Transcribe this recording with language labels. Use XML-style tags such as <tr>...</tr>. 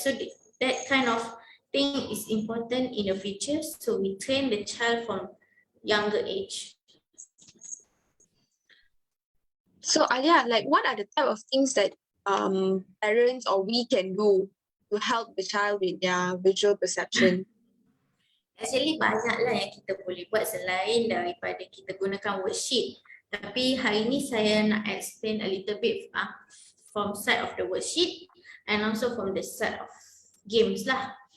<en>So that kind of thing is important in the future, so we train the child from younger age. So Alia, like what are the type of things that parents or we can do to help the child with their visual perception?</en> <ms>Actually banyaklah yang kita boleh buat selain daripada kita gunakan worksheet. Tapi hari ni saya nak</ms> <en>explain a little bit from side of the worksheet and also from the side of games lah.</en>